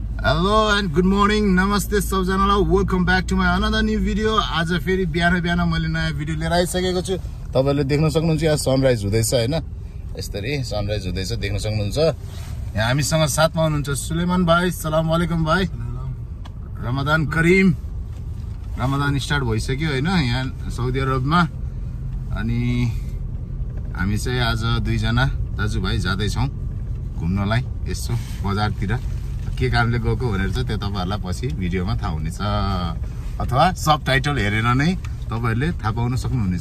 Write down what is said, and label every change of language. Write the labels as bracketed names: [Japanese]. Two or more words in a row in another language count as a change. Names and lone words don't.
[English] Hello and good morning. [Nepali] नमस्ते सबजनालाई. [English] Welcome back to my another new video. [Nepali] आज फेरि बिहान मैले नयाँ भिडियो लिएर आइसकेको छु. तपाईहरुले देख्न सक्नुहुन्छ यहाँ सनराइज हुँदैछ हैन. यसरी सनराइज हुँदैछ देख्न सक्नुहुन्छ. यहाँ हामीसँग साथमा हुनुहुन्छ सुलेमान भाइ. [Arabic] السلام عليكم [Nepali] भाइ. [Arabic] رمضان كريم. [Nepali] रमजान स्टार्ट भइसक्यो हैन यहाँ साउदी अरबमा. अनि हामी चाहिँ आज दुई जना दाजुभाइ जादै छौं घुम्नलाई यसो बजारतिर. के कामले गएको भनेर चाहिँ त्यो तपाईहरुलाई पछि भिडियोमा थाहा हुनेछ अथवा सबटाइटल हेरेर नै तपाईहरुले थाहा पाउन सक्नुहुनेछ.